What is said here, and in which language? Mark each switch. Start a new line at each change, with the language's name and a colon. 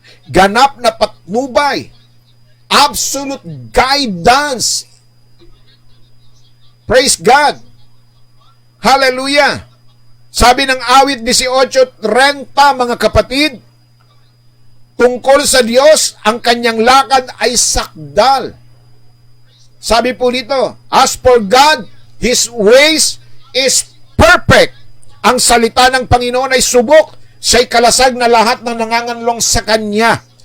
Filipino: Ganap na patnubay.
English: Absolute guidance. Praise God. Hallelujah.
Filipino: Sabi ng awit 18:30, mga kapatid, tungkol sa Diyos, ang kanyang lakad ay sakdal. Sabi po dito,
English: as for God, His ways is perfect.
Filipino: Ang salita ng Panginoon ay subok. Siya'y kalasag na lahat ng nanganganlong sa Kanya.